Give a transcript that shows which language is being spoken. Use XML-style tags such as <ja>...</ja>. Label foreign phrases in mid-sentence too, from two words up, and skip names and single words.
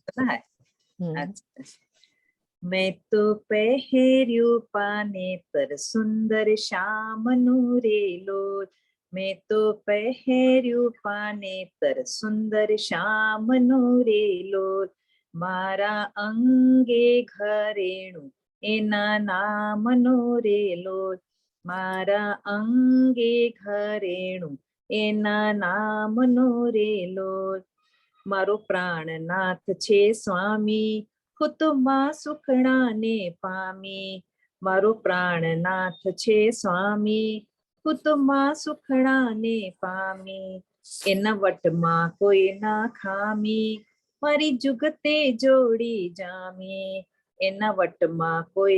<hi>सुना है।</hi> <gu>अच्छा, મૈં તો પહર્યૂ પાને પર સુંદર શ્યામ નૂરે લોલ, મૈં તો પહર્યૂ પાને પર સુંદર શ્યામ નૂરે લોલ, મારા અંગે ઘરેણુ એના નામ નૂરે લોલ, મારા અંગે ઘરેણુ એના નામ નૂરે લોલ, મારો પ્રાણનાથ છે સ્વામી કુતુમા સુખડા ને પામી, મારો પ્રાણનાથ છે સ્વામી કુતુમા સુખડા ને પામી, એના વટમા કોઈ ના ખામી, મારી જુગતે જોડી જામી, એના વટમા કોઈ</gu>